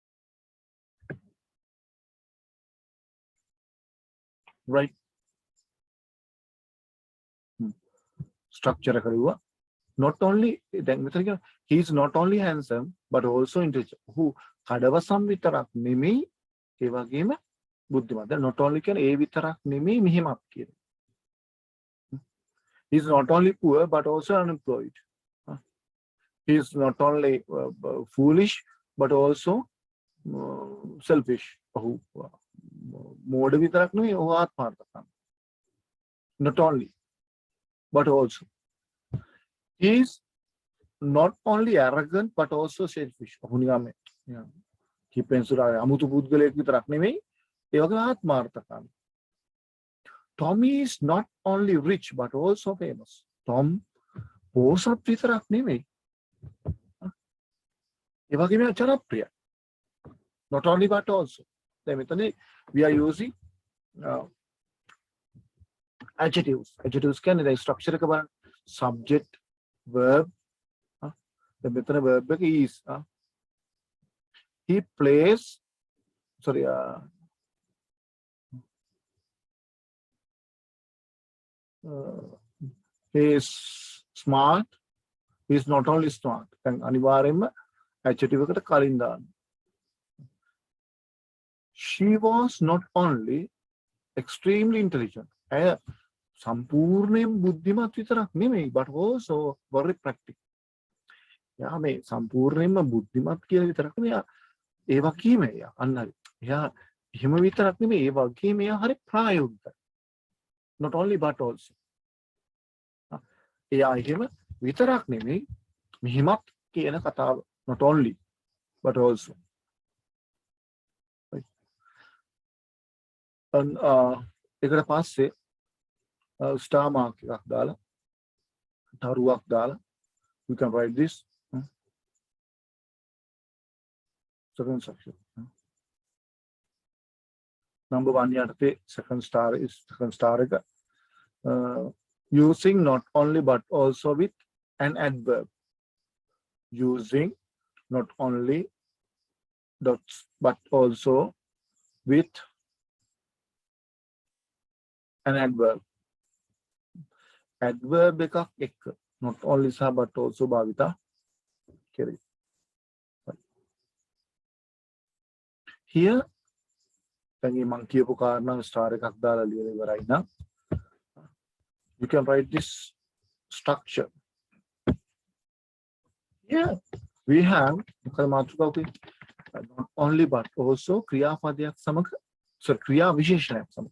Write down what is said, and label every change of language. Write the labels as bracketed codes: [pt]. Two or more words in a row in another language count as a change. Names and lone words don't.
[en] Right? [si] structure එක ලිව්වා. [en] Not only [si] දැන් මෙතන කියන [en] he is not only handsome but also intelligent. [si] ඔහු කඩවසම් විතරක් නෙමෙයි ඒ වගේම බුද්ධිමත්. දැන් [en] not only [si] කියන්නේ ඒ විතරක් නෙමෙයි මෙහෙමත් කියන්නේ. [en] He is not only poor but also unemployed. He is not only foolish but also selfish. [si] ඔහු මෝඩ විතරක් නෙමෙයි ඔහු ආත්මාර්ථකාමී. [en] Not only but also. He is not only arrogant but also selfish. [si] ඔහු නිකම් කිපෙන්සුරා අමුතු පුද්ගලයෙක් විතරක් නෙමෙයි ඒ වගේම ආත්මාර්ථකාමී. [en] Tom is not only rich but also famous. [si] Tom පොහොසත් විතරක් නෙමෙයි ඒ වගේම ජනප්‍රිය. [en] Not only but also. [si] දැන් මෙතන [en] we are using adjectives. [si] Adjectives කියන්නේ දැන් structure එක බලන්න. [en] Subject, verb. [si] දැන් මෙතන verb එක [en] is. He plays. Sorry. He is smart. He is not only smart. [si] දැන් අනිවාර්යයෙන්ම adjective එකට කලින් දාන්න. [en] She was not only extremely intelligent. [si] ඇය සම්පූර්ණයෙන් බුද්ධිමත් විතරක් නෙමෙයි [en] but also very practical. [si] යා මේ සම්පූර්ණයෙන්ම බුද්ධිමත් කියලා විතරක් නෙමෙයි ඒ වගේම එයා අන්න හරි. එයා එහෙම විතරක් නෙමෙයි ඒ වගේම එයා හරි ප්‍රායෝගිකයි. [en] Not only but also. [si] එයා එහෙම විතරක් නෙමෙයි මෙහෙමත් කියන කතාව. [en] Not only but also. [si] ඒකට පස්සේ [en] star mark [si] එකක් දාලා තරුවක් දාලා [en] we can write this second section. Number 1 යටතේ second star එක using not only but also with an adverb. Using not only but also with an adverb. [si] Adverb එකක් එක්ක [en] not only [si] සහ [en] but also [si] භාවිතා කෙරේ. Here දැන් මේ මම කියපු කාරණා star එකක් දාලා ලියලා ඉවරයි නම් [en] you can write this structure. Here we have [si] මොකද මාතෘකාව තියෙන්නේ [en] not only but also [si] ක්‍රියාපදයක් සමග ක්‍රියා විශේෂණයක් සමග.